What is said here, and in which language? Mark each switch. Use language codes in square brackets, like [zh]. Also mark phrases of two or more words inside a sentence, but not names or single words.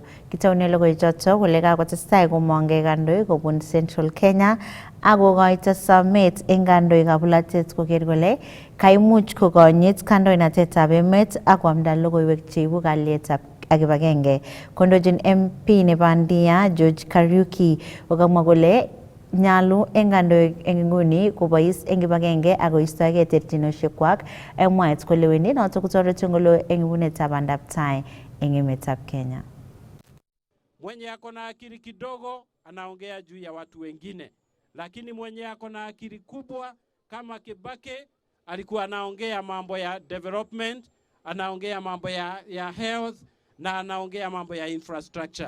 [kln] Kitaune logoichotok kole kakotestai komong'e kandoik kobun Central Kenya akokoito somet eng kandoikab bolatet koker kole kaimuch kokonyit kandoinatetab emet ak koamda logoiwek cheibu kalyetab ak kibagenge. Kondochin MP nebo Ndia George Kariuki kokamwa kole nyalu eng kandoik eng nguni kobois eng kibagenge ak koistoegei terchinosiekwak eng mwaet kole wendi notok kotoreti ngolo eng ibunetab bandab tai eng emetab Kenya. [sw] Mwenye ako na akili kidogo anaongea juu ya watu wengine, lakini mwenye ako na akili kubwa kama Kibaki alikuwa anaongea mambo ya development, anaongea mambo ya health na anaongea mambo ya infrastructure.